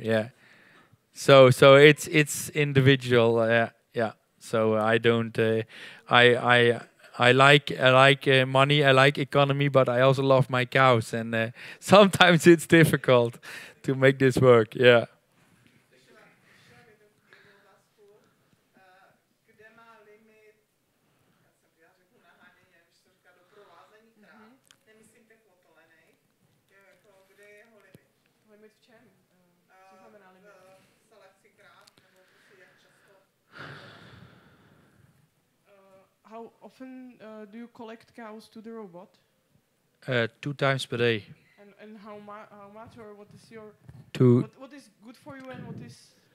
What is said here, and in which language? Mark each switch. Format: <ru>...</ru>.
<en>Yeah. So it's individual. Yeah. So I don't. I like money. I like economy, but I also love my cows, and sometimes it's difficult to make this work. Yeah.</en> <cs>Ještě mám jednu otázku. Kde má limit, já řeknu nahánění, já když to říká doprovázení kráv, nemyslím těch otolených, jako kde je jeho limit? Limit v čem? Co znamená limit? V selekci kráv, nebo prostě jak často?</cs> <en>How often do you collect cows to the robot? 2 times per day. And how much, or what is your To what is good for you and what is</en>